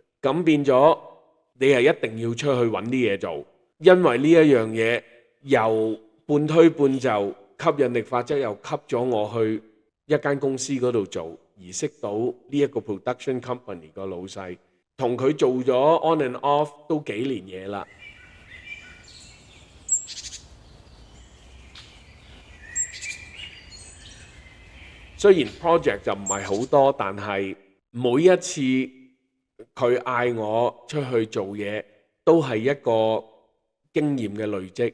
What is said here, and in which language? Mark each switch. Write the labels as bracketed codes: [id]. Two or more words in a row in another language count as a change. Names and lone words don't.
[yue] 咁變咗，你係一定要出去揾啲嘢做，因為呢一樣嘢又半推半就。吸引力法則又吸咗我去一間公司嗰度做，而識到呢一個 [en] production company [yue] 個老細，同佢做咗 [en] on and off [yue] 都幾年嘢啦。雖然 project 就唔係好多，但係每一次佢嗌我出去做嘢，都係一個經驗嘅累積。